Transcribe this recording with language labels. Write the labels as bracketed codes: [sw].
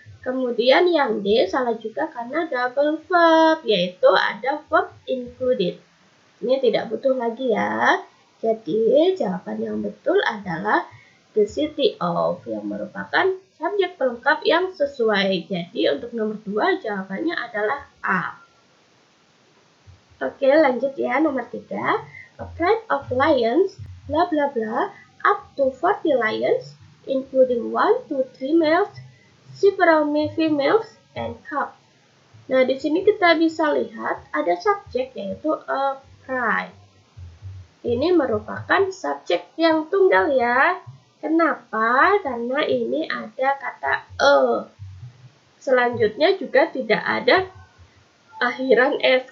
[id] Kemudian yang D salah juga karena double verb, yaitu ada verb included. Ini tidak butuh lagi ya. Jadi jawaban yang betul adalah the city of yang merupakan subjek pelengkap yang sesuai. Jadi untuk nomor 2 jawabannya adalah A. Oke, lanjut ya nomor 3. [en] A pride of lions bla bla bla up to 40 lions including 1 to 3 males, several females and cubs. [id] Nah, di sini kita bisa lihat ada subjek yaitu a bride. Ini merupakan subjek yang tunggal ya. Kenapa? Karena ini ada kata a. Selanjutnya juga tidak ada akhiran s.